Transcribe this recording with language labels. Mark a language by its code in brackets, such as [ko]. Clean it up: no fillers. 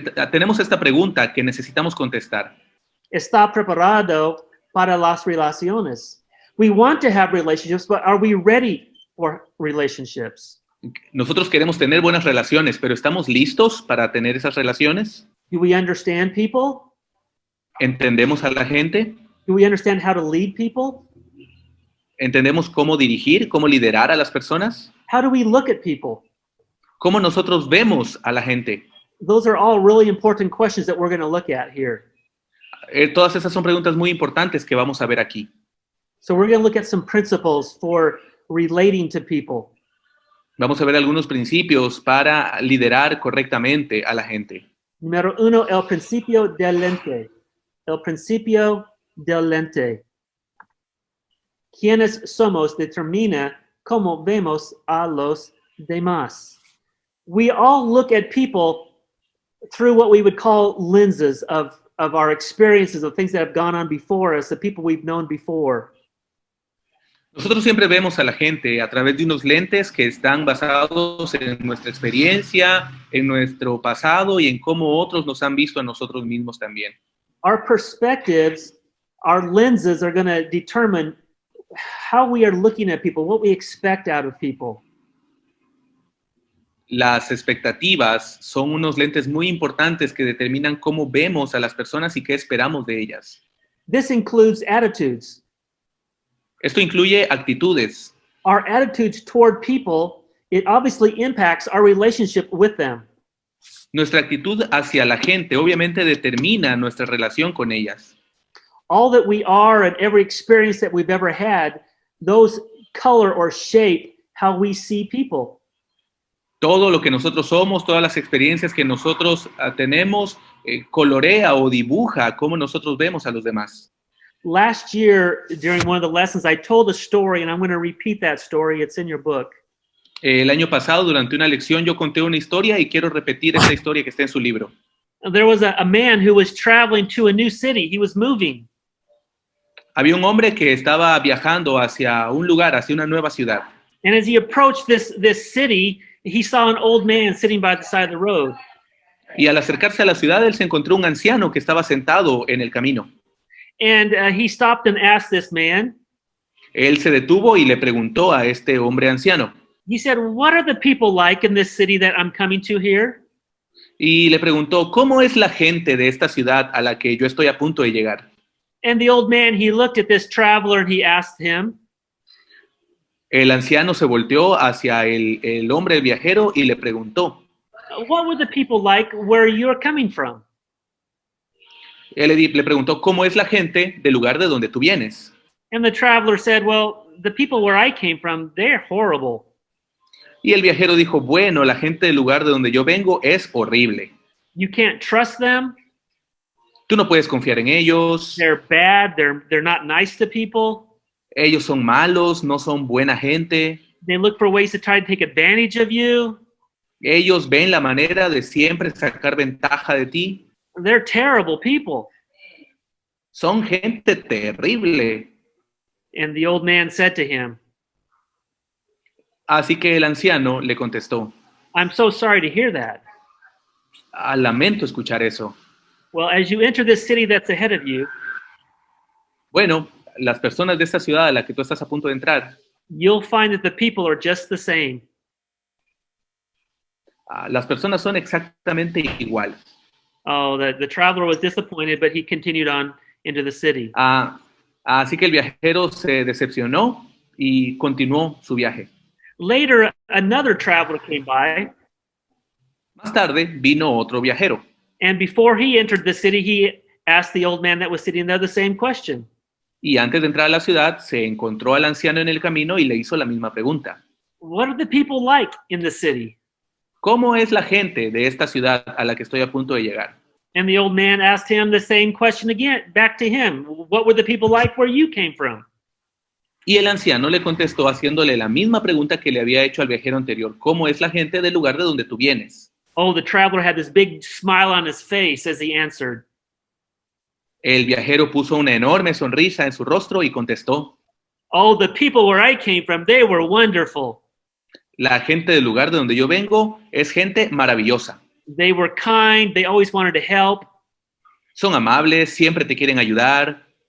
[es] Tenemos esta pregunta que necesitamos contestar. ¿Está preparado para las relaciones? [en] We want to have relationships, but are we ready for relationships? [es] Nosotros queremos tener buenas relaciones, pero ¿estamos listos para tener esas relaciones? [en] Do we understand people? [es] ¿Entendemos a la gente? [en] Do we understand how to lead people? [es] ¿Entendemos cómo dirigir, cómo liderar a las personas? [en] How do we look at people? [es] ¿Cómo nosotros vemos a la gente? [en] Those are all really important questions that we're going to look at here. [es] Todas esas son preguntas muy importantes que vamos a ver aquí. [en] So we're going to look at some principles for relating to people. [es] Vamos a ver algunos principios para liderar correctamente a la gente. Número 1, el principio del lente. El principio del lente. Quienes somos determina cómo vemos a los demás. [en] We all look at people through what we would call lenses of our experiences, of things that have gone on before us, the people we've known before. [es] Nosotros siempre vemos a la gente a través de unos lentes que están basados en nuestra experiencia, en nuestro pasado y en cómo otros nos han visto a nosotros mismos también. [en] Our perspectives, our lenses are going to determine how we are looking at people, what we expect out of people. [es] Las expectativas son unos lentes muy importantes que determinan cómo vemos a las personas y qué esperamos de ellas. [en] This includes attitudes. [es] Esto incluye actitudes. [en] Our attitudes toward people, it obviously impacts our relationship with them. [es] Nuestra actitud hacia la gente obviamente determina nuestra relación con ellas. [en] All that we are and every experience that we've ever had, those color or shape how we see people. [es] Todo lo que nosotros somos, todas las experiencias que nosotros tenemos, colorea o dibuja cómo nosotros vemos a los demás. [en] Last year, during one of the lessons, I told a story, and I'm going to repeat that story. It's in your book. [es] El año pasado, durante una lección, yo conté una historia y quiero repetir esa historia que está en su libro. [en] There was a man who was traveling to a new city. He was moving. [es] Había un hombre que estaba viajando hacia un lugar, hacia una nueva ciudad. [en] And as he approached this city, he saw an old man sitting by the side of the road. [es] Y al acercarse a la ciudad, él se encontró un anciano que estaba sentado en el camino. [en] And he stopped and asked this man. [es] Él se detuvo y le preguntó a este hombre anciano. [en] He said, "What are the people like in this city that I'm coming to here?" [es] Y le preguntó, ¿cómo es la gente de esta ciudad a la que yo estoy a punto de llegar? [en] And the old man, he looked at this traveler and he asked him, [es] El anciano se volteó hacia el hombre, el viajero, y le preguntó. [en] "What were the people like where you're coming from?" [es] Él le preguntó, ¿cómo es la gente del lugar de donde tú vienes? [en] And the traveler said, "Well, the people where I came from, they're horrible. [es] Y el viajero dijo, bueno, la gente del lugar de donde yo vengo es horrible. [en] You can't trust them. [es] Tú no puedes confiar en ellos. [en] They're bad. They're not nice to people. [es] Ellos son malos, no son buena gente. [en] They look for ways to try to take advantage of you. [es] Ellos ven la manera de siempre sacar ventaja de ti. [en] They're terrible people." [es] Son gente terrible. [en] And the old man said to him, [es] Así que el anciano le contestó, [en] "I'm so sorry to hear that. [es] lamento escuchar eso. [en] Well, as you enter this city that's ahead of you, [es] Bueno, las personas de esta ciudad a la que tú estás a punto de entrar, [en] you'll find that the people are just the same. [es] las personas son exactamente iguales. [en] Oh, the traveler was disappointed, but he continued on into the city. [es] Así que el viajero se decepcionó y continuó su viaje. [en] Later, another traveler came by, [es] Más tarde vino otro viajero [en] and before he entered the city, he asked the old man that was sitting there the same question. [es] y antes de entrar a la ciudad se encontró al anciano en el camino y le hizo la misma pregunta. [en] What are the people like in the city? [es] ¿Cómo es la gente de esta ciudad a la que estoy a punto de llegar? [en] And the old man asked him the same question again, back to him. What were the people like where you came from? [es] Y el anciano le contestó haciéndole la misma pregunta que le había hecho al viajero anterior. ¿Cómo es la gente del lugar de donde tú vienes? [en] Oh, the traveler had this big smile on his face as he answered. [es] El viajero puso una enorme sonrisa en su rostro y contestó. [en] Oh, the people where I came from, they were wonderful. [es] La gente del lugar de donde yo vengo es gente maravillosa. [en] They were kind. They always wanted to help. [es] Son amables, siempre te quieren ayudar.